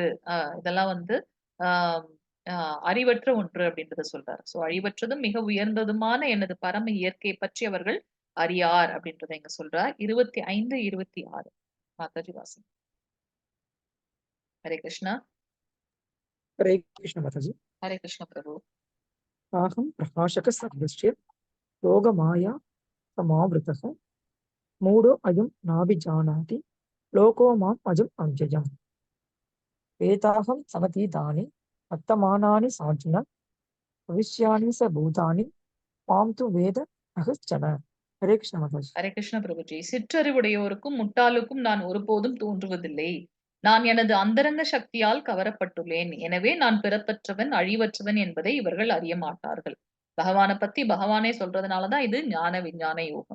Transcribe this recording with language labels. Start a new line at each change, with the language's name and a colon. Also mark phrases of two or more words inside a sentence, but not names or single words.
Tamil: இதெல்லாம் வந்து ஆஹ் அறிவற்ற ஒன்று அப்படின்றத சொல்றாரு. சோ அழிவற்றதும் மிக உயர்ந்ததுமான எனது பரம இயற்கையை பற்றி அவர்கள் அறியார் அப்படின்றத இங்க சொல்றார். 25, 26 மாதாஜி வாசி. ஹரே கிருஷ்ணா.
Hindi: हरे कृष्ण माताजी।
Tamil: ஹரே கிருஷ்ண பிரபு.
Sanskrit: साहं प्रकाशकसर्वस्य योगमाया समावृतः मूढो अयं नाभिजानाति लोको माम् अजम् अव्ययम् वेदाहं समतीतानि वर्तमानानि सार्जुन भविष्याणि स भूतानि मां तु वेद अहश्चन।
Hindi: हरे कृष्ण माताजी।
Tamil: ஹரே கிருஷ்ண பிரபுஜி. சிற்றறிவுடையோருக்கும் முட்டாளுக்கும் நான் ஒருபோதும் தோன்றுவதில்லை. நான் எனது அந்தரங்க சக்தியால் கவரப்பட்டுள்ளேன். எனவே நான் பிறப்பற்றவன் அழிவற்றவன் என்பதை இவர்கள் அறிய மாட்டார்கள். பகவானை பத்தி பகவானே சொல்றதுனாலதான் இது ஞான விஞ்ஞான யோகம்.